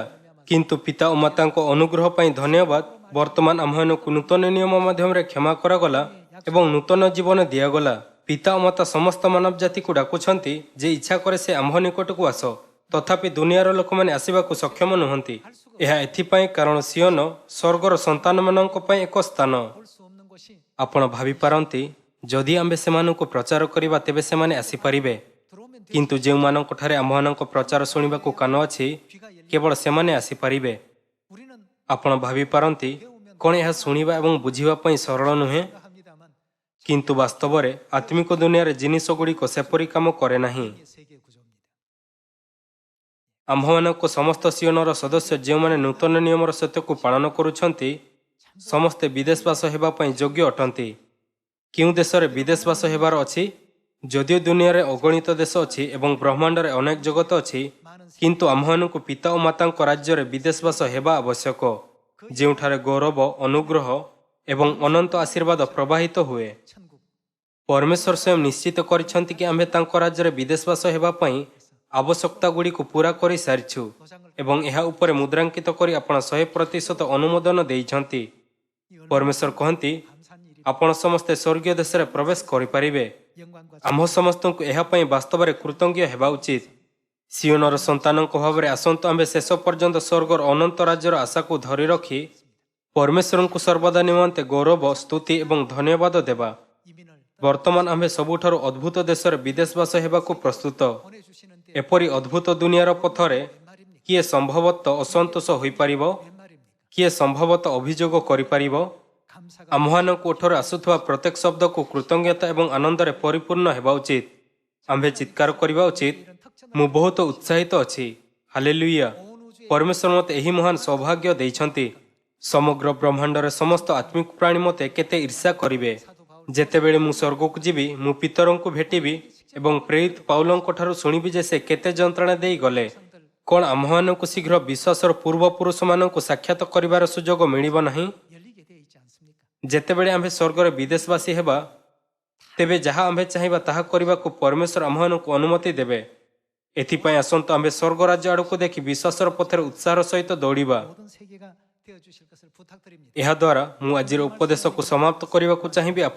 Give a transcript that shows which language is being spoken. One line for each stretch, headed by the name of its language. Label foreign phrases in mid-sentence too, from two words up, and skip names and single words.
Odia: କିନ୍ତୁ ପିତା ଓ ମାତାଙ୍କ ଅନୁଗ୍ରହ ପାଇଁ ଧନ୍ୟବାଦ, ବର୍ତ୍ତମାନ ଆମ୍ଭମାନଙ୍କୁ ନୂତନ ନିୟମ ମାଧ୍ୟମରେ କ୍ଷମା କରାଗଲା ଏବଂ ନୂତନ ଜୀବନ ଦିଆଗଲା। ପିତା ଓ ମାତା ସମସ୍ତ ମାନବ ଜାତିକୁ ଡାକୁଛନ୍ତି ଯେ ଇଚ୍ଛା କରେ ସେ ଆମ୍ଭ ନିକଟକୁ ଆସ, ତଥାପି ଦୁନିଆର ଲୋକମାନେ ଆସିବାକୁ ସକ୍ଷମ ନୁହନ୍ତି। ଏହା ଏଥିପାଇଁ କାରଣ ସିଓନ ସ୍ୱର୍ଗର ସନ୍ତାନମାନଙ୍କ ପାଇଁ ଏକ ସ୍ଥାନ।
Korean: 볼 수 없는 곳이
Odia: ଆପଣ ଭାବିପାରନ୍ତି ଯଦି ଆମ୍ଭେ ସେମାନଙ୍କୁ ପ୍ରଚାର କରିବା ତେବେ ସେମାନେ ଆସିପାରିବେ।
Korean: 들어오면 돼.
Odia: କିନ୍ତୁ ଯେଉଁମାନଙ୍କଠାରେ ଆମ୍ଭମାନଙ୍କ ପ୍ରଚାର ଶୁଣିବାକୁ କାନ ଅଛି କେବଳ ସେମାନେ ଆସିପାରିବେ।
Korean: 우리는
Odia: ଆପଣ ଭାବିପାରନ୍ତି କ'ଣ ଏହା ଶୁଣିବା ଏବଂ ବୁଝିବା ପାଇଁ ସରଳ ନୁହେଁ?
Korean: 합니다만
Odia: କିନ୍ତୁ ବାସ୍ତବରେ ଆତ୍ମିକ ଦୁନିଆରେ ଜିନିଷଗୁଡ଼ିକ ସେପରି କାମ କରେ ନାହିଁ।
Korean: 세계 구조입니다.
Odia: ଆମ୍ଭମାନଙ୍କ ସମସ୍ତ ସିଓନର ସଦସ୍ୟ ଯେଉଁମାନେ ନୂତନ ନିୟମର ସତ୍ୟକୁ ପାଳନ କରୁଛନ୍ତି ସମସ୍ତେ ବିଦେଶବାସ ହେବା ପାଇଁ ଯୋଗ୍ୟ ଅଟନ୍ତି। କେଉଁ ଦେଶରେ ବିଦେଶବାସ ହେବାର ଅଛି? ଯଦିଓ ଦୁନିଆରେ ଅଗଣିତ ଦେଶ ଅଛି ଏବଂ ବ୍ରହ୍ମାଣ୍ଡରେ ଅନେକ ଜଗତ ଅଛି, କିନ୍ତୁ ଆମ୍ଭମାନଙ୍କୁ ପିତା ଓ ମାତାଙ୍କ ରାଜ୍ୟରେ ବିଦେଶବାସ ହେବା ଆବଶ୍ୟକ, ଯେଉଁଠାରେ ଗୌରବ, ଅନୁଗ୍ରହ ଏବଂ ଅନନ୍ତ ଆଶୀର୍ବାଦ ପ୍ରବାହିତ ହୁଏ।
Korean: 천국
Odia: ପରମେଶ୍ୱର ସ୍ୱୟଂ ନିଶ୍ଚିତ କରିଛନ୍ତି କି ଆମ୍ଭେ ତାଙ୍କ ରାଜ୍ୟରେ ବିଦେଶବାସ ହେବା ପାଇଁ ଆବଶ୍ୟକତାଗୁଡ଼ିକୁ ପୂରା କରିସାରିଛୁ ଏବଂ ଏହା ଉପରେ ମୁଦ୍ରାଙ୍କିତ କରି ଆପଣ 100% ଅନୁମୋଦନ ଦେଇଛନ୍ତି। ପରମେଶ୍ୱର କହନ୍ତି,
Korean: 감사한 일이
Odia: ଆପଣ ସମସ୍ତେ ସ୍ୱର୍ଗୀୟ ଦେଶରେ ପ୍ରବେଶ କରିପାରିବେ।
Korean: 영광과
Odia: ଆମ୍ଭ ସମସ୍ତଙ୍କୁ ଏହା ପାଇଁ ବାସ୍ତବରେ କୃତଜ୍ଞ ହେବା ଉଚିତ। ସିଓନର ସନ୍ତାନଙ୍କ ଭାବରେ ଆସନ୍ତୁ ଆମ୍ଭେ ଶେଷ ପର୍ଯ୍ୟନ୍ତ ସ୍ୱର୍ଗର ଅନନ୍ତ ରାଜ୍ୟର ଆଶାକୁ ଧରି ରଖି ପରମେଶ୍ୱରଙ୍କୁ ସର୍ବଦା ନିମନ୍ତେ ଗୌରବ, ସ୍ତୁତି ଏବଂ ଧନ୍ୟବାଦ ଦେବା।
Korean: 이민을
Odia: ବର୍ତ୍ତମାନ ଆମ୍ଭେ ସବୁଠାରୁ ଅଦ୍ଭୁତ ଦେଶରେ ବିଦେଶବାସ ହେବାକୁ ପ୍ରସ୍ତୁତ।
Korean: 보내주시는 데
Odia: ଏପରି ଅଦ୍ଭୁତ ଦୁନିଆର ପଥରେ
Korean: 웬 말입니까?
Odia: କିଏ ସମ୍ଭବତଃ ଅସନ୍ତୋଷ ହୋଇପାରିବ?
Korean: 웬 말입니까?
Odia: କିଏ ସମ୍ଭବତଃ ଅଭିଯୋଗ କରିପାରିବ?
Korean: 감사가
Odia: ଆମ୍ଭମାନଙ୍କ ଓଠରୁ ଆସୁଥିବା ପ୍ରତ୍ୟେକ ଶବ୍ଦକୁ କୃତଜ୍ଞତା ଏବଂ ଆନନ୍ଦରେ ପରିପୂର୍ଣ୍ଣ ହେବା ଉଚିତ। ଆମ୍ଭେ ଚିତ୍କାର କରିବା ଉଚିତ, ମୁଁ ବହୁତ ଉତ୍ସାହିତ ଅଛି। ହାଲେଲୁୟା! ପରମେଶ୍ୱର ମୋତେ ଏହି ମହାନ ସୌଭାଗ୍ୟ ଦେଇଛନ୍ତି। ସମଗ୍ର ବ୍ରହ୍ମାଣ୍ଡରେ ସମସ୍ତ ଆତ୍ମିକ ପ୍ରାଣୀ ମୋତେ କେତେ ଈର୍ଷା କରିବେ। ଯେତେବେଳେ ମୁଁ ସ୍ୱର୍ଗକୁ ଯିବି, ମୁଁ ପିତରଙ୍କୁ ଭେଟିବି ଏବଂ ପ୍ରେରିତ ପାଉଲଙ୍କ ଠାରୁ ଶୁଣିବି ଯେ ସେ କେତେ ଯନ୍ତ୍ରଣା ଦେଇ ଗଲେ। କ'ଣ ଆମ୍ଭମାନଙ୍କୁ ଶୀଘ୍ର ବିଶ୍ୱାସର ପୂର୍ବପୁରୁଷମାନଙ୍କୁ ସାକ୍ଷାତ କରିବାର ସୁଯୋଗ ମିଳିବ ନାହିଁ?
Korean: 열리게 되어 있지 않습니까?
Odia: ଯେତେବେଳେ ଆମ୍ଭେ ସ୍ୱର୍ଗରେ ବିଦେଶବାସୀ ହେବା, ତେବେ ଯାହା ଆମ୍ଭେ ଚାହିଁବା ତାହା କରିବାକୁ ପରମେଶ୍ୱର ଆମ୍ଭମାନଙ୍କୁ ଅନୁମତି ଦେବେ। ଏଥିପାଇଁ ଆସନ୍ତୁ ଆମ୍ଭେ ସ୍ୱର୍ଗ ରାଜ୍ୟ ଆଡ଼କୁ ଦେଖି ବିଶ୍ୱାସର ପଥରେ ଉତ୍ସାହର ସହିତ ଦୌଡ଼ିବା।
Korean: 모든 세계가 되어 주실 것을 부탁드립니다.
Odia: ଏହାଦ୍ୱାରା ମୁଁ ଆଜିର ଉପଦେଶକୁ ସମାପ୍ତ କରିବାକୁ ଚାହିଁବି।